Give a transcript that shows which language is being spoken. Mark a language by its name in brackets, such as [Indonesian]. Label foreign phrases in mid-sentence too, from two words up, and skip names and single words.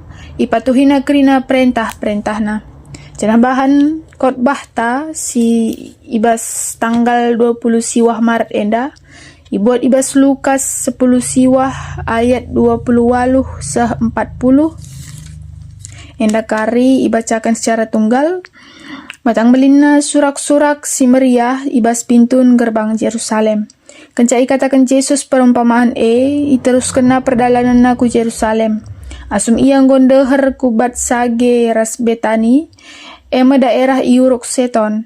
[Batak Karo] Ipatuhina kerina perintah-perintahna. Janah bahan khotbah ta si ibas tanggal 20 siwah Maret enda. Ibuat ibas Lukas 10 siwah ayat 28 seh 40. Enda kari ibacakan [Indonesian] secara tunggal. [Batak Karo] Matang belina surak-surak si meriah ibas pintun gerbang Yerusalem. Kencai katakan Yesus perumpamaan iterus kena perjalanan ku Yerusalem. Asum ia nggondeher kubat sage ras Betani, ema daerah iuruk seton.